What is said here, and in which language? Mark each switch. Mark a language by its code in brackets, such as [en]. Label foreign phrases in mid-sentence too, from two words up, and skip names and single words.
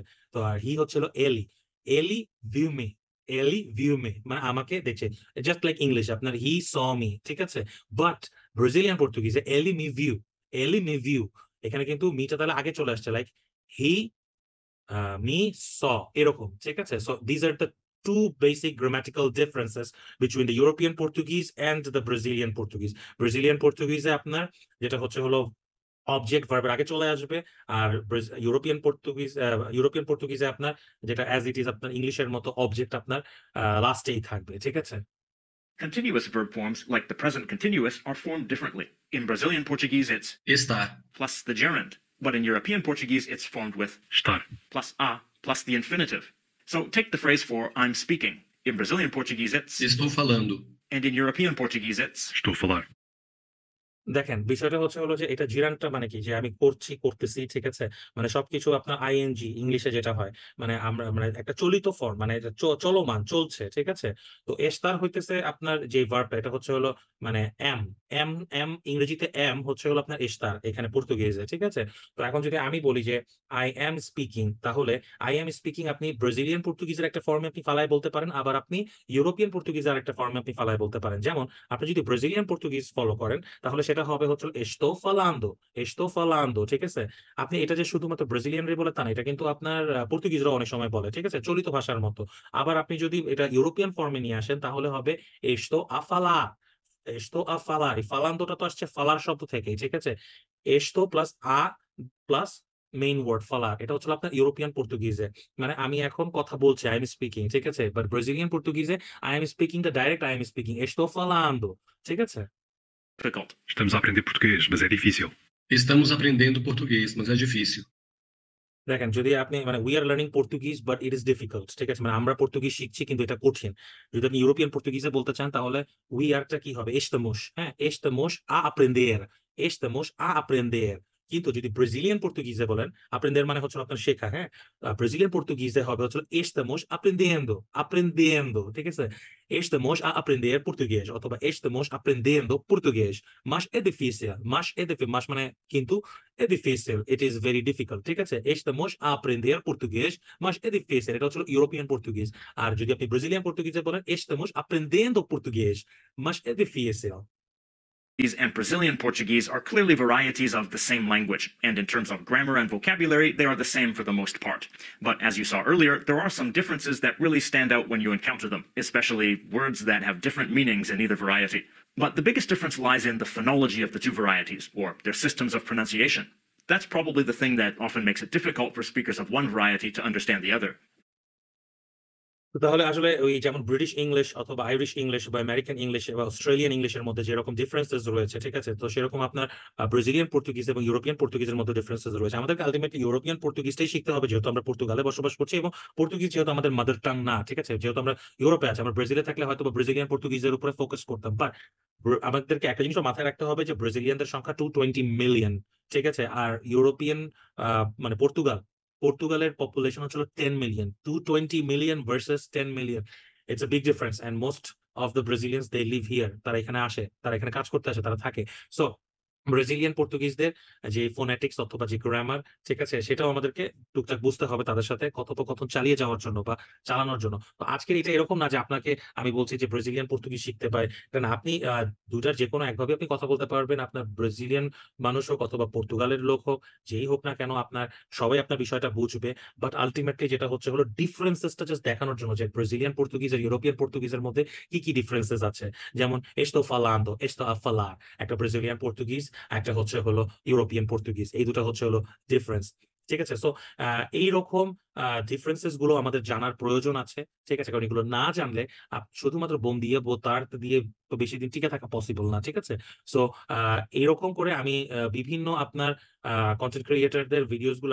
[bn] তো আর হি হচ্ছে হলো [pt] ele viu me, ele viu me, [bn] মানে আমাকে দেখছে, [en] just like English [bn] আপনার [en] he saw me, [bn] ঠিক আছে? বাট ব্রাজিলিয়ান পর্তুগিজে [pt] ele me viu, [bn] এখানে কিন্তু মিটা তাহলে আগে চলে আসছে, লাইক [en] he me saw, [bn] এরকম, ঠিক আছে? [en] so these are the two basic grammatical differences between the European Portuguese and the Brazilian Portuguese. [bn] Brazilian Portuguese আপনার যেটা হচ্ছে হলো অবজেক্ট ভার্বের আগে চলে আসবে, আর ইউরোপিয়ান পর্তুগিজে আপনার যেটা [en] as it is [bn] আপনার ইংলিশের মতো অবজেক্ট আপনার লাস্টেই থাকবে, ঠিক আছে? [en] Continuous verb forms, like the present continuous, are formed differently. In Brazilian Portuguese, it's Estar. plus the gerund, but in European Portuguese, it's formed with Estar. plus a plus the infinitive. So take the phrase for I'm speaking. In Brazilian Portuguese, it's, [pt] Estou falando. [en] and in European Portuguese, it's. [pt] Estou a falar. [bn] দেখেন বিষয়টা হচ্ছে হলো যে এটা জিরানটা মানে কি যে আমি করছি করতেছি ঠিক আছে মানে সবকিছু আপনার আইএনজি ইংলিশে যেটা হয় মানে আমরা মানে একটা চলিত ফর্ম মানে এটা চলমান চলছে ঠিক আছে তো এস্তার হইতেছে আপনার যে ভার্বটা এটা হচ্ছে হলো মানে এম এম এম ইংরেজিতে এম হচ্ছে হলো আপনার এস্তার এখানে পর্তুগিজে ঠিক আছে তো এখন যদি আমি বলি যে [en] I am speaking [bn] তাহলে [en] I am speaking [bn] আপনি ব্রাজিলিয়ান পর্তুগিজের একটা ফর্মে আপনি ফালায় বলতে পারেন আবার আপনি ইউরোপিয়ান পর্তুগিজের একটা ফর্মে আপনি ফালায় বলতে পারেন যেমন আপনি যদি ব্রাজিলিয়ান পর্তুগিজ ফলো করেন তাহলে সেটা হবে হচ্ছে [pt] estou falando [bn] ঠিক আছে আপনি এটা যে শুধুমাত্র ব্রাজিলিয়ানরা বলে তা না এটা কিন্তু আপনার পর্তুগিজরা অনেক সময় বলে ঠিক আছে চলিত ভাষার মতো আবার আপনি যদি এটা ইউরোপিয়ান ফর্মে নিয়ে আসেন তাহলে হবে [pt] estou a falar [bn] এই ফালান্দোটা তো আসছে ফালার শব্দ থেকে ঠিক আছে estou প্লাস a প্লাস [en] main word [bn] ফালার এটা হচ্ছে আপনার ইউরোপিয়ান পর্তুগিজে মানে আমি এখন কথা বলছি [en] I am speaking [bn] ঠিক আছে বাট ব্রাজিলিয়ান পর্তুগিজে [en] I am speaking the direct I am speaking [pt] estou falando [bn] ঠিক আছে [en] Difficult. [pt] Estamos a aprender português, mas é difícil. Estamos aprendendo português, mas é difícil. [bn] দেখেন যদি আপনি মানে [en] we are learning Portuguese but it is difficult [bn] ঠিক আছে মানে আমরা পর্তুগিজ শিখছি কিন্তু এটা কঠিন যদি আপনি ইউরোপিয়ান পর্তুগিজে বলতে চান তাহলে উই আরটা কি হবে estamos হ্যাঁ estamos [pt] a aprender [bn] কিন্তু যদি ব্রাজিলিয়ান পর্তুগিজে বলেন aprender মানে হচ্ছে আপনার শেখা হ্যাঁ ব্রাজিলিয়ান পর্তুগিজে হবে হচ্ছে [pt] estamos aprendendo [bn] ঠিক আছে [pt] estamos a aprender português [bn] অথবা [pt] estamos aprendendo português mas é difícil mas [bn] মানে কিন্তু [pt] é difícil [en] it is very difficult [bn] ঠিক আছে [pt] estamos a aprender português mas é difícil [bn] এটা হচ্ছে ইউরোপিয়ান পর্তুগিজ আর যদি আপনি ব্রাজিলিয়ান পর্তুগিজে বলেন [pt] estamos aprendendo português mas é difícil [en] And Brazilian Portuguese are clearly varieties of the same language, and in terms of grammar and vocabulary, they are the same for the most part. But as you saw earlier, there are some differences that really stand out when you encounter them, especially words that have different meanings in either variety. But the biggest difference lies in the phonology of the two varieties, or their systems of pronunciation. That's probably the thing that often makes it difficult for speakers of one variety to understand the other. [bn] তাহলে আসলে ওই যেমন ব্রিটিশ ইংলিশ অথবা আইরিশ ইংলিশ বা আমেরিকান ইংলিশ বা অস্ট্রেলিয়ান ইংলিশের মধ্যে যেরকম ডিফারেন্সেস রয়েছে ঠিক আছে তো সেরকম আপনার ব্রাজিলিয়ান পর্তুগিজ এবং ইউরোপিয়ান পর্তুগিজের মধ্যে ডিফারেন্সেস রয়েছে আমাদেরকে আলটিমেটলি ইউরোপিয়ান পর্তুগিজটাই শিখতে হবে যেহেতু আমরা পর্তুগালে বসবাস করছি এবং পর্তুগিজ যেহেতু আমাদের [en] mother tongue [bn] না ঠিক আছে যেহেতু আমরা ইউরোপে আছি আমরা ব্রাজিলে থাকলে হয়তো ব্রাজিলিয়ান পর্তুগিজের উপরে ফোকাস করতাম বাট আমাদেরকে একটা জিনিস মাথায় রাখতে হবে যে ব্রাজিলিয়ানদের সংখ্যা 220 মিলিয়ন ঠিক আছে আর ইউরোপিয়ান মানে পর্তুগালের পপুলেশন হচ্ছিল 10 মিলিয়ন 220 মিলিয়ন ভার্সেস 10 মিলিয়ন [en] it's a big difference and most of the Brazilians they live here [bn] তারা এখানে আসে তারা এখানে কাজ করতে আসে তারা থাকে সো ব্রাজিলিয়ান পর্তুগিজদের যে ফোনেটিক্স অথবা যে গ্রামার ঠিক আছে সেটাও আমাদেরকে টুকটাক বুঝতে হবে তাদের সাথে কথোপকথন চালিয়ে যাওয়ার জন্য বা চালানোর জন্য তো আজকের এটা এরকম না যে আপনাকে আমি বলছি যে ব্রাজিলিয়ান পর্তুগিজ শিখতে পাই কারণ আপনি দুটার যে কোনো একভাবে আপনি কথা বলতে পারবেন আপনার ব্রাজিলিয়ান মানুষ হোক অথবা পর্তুগালের লোক হোক যেই হোক না কেন আপনার সবাই আপনার বিষয়টা বুঝবে বাট আলটিমেটলি যেটা হচ্ছে হলো ডিফারেন্সেসটা জাস্ট দেখানোর জন্য যে ব্রাজিলিয়ান পর্তুগিজ আর ইউরোপিয়ান পর্তুগিজের মধ্যে কি কি ডিফারেন্সেস আছে যেমন [pt] estou falando estou a falar [bn] একটা ব্রাজিলিয়ান পর্তুগিজ একটা হচ্ছে হলো ইউরোপিয়ান পর্তুগিজ এই দুটো হচ্ছে হলো ডিফারেন্স ঠিক আছে সো এইরকম ডিফারেন্সেস গুলো আমাদের জানার প্রয়োজন আছে ঠিক আছে কারণ এগুলো না জানলে শুধুমাত্র বোম দিয়ে তার দিয়ে তো বেশি দিন টিকে থাকা পসিবল না ঠিক আছে সো এইরকম করে আমি বিভিন্ন আপনার কন্টেন্ট ক্রিয়েটরদের ভিডিওস গুলো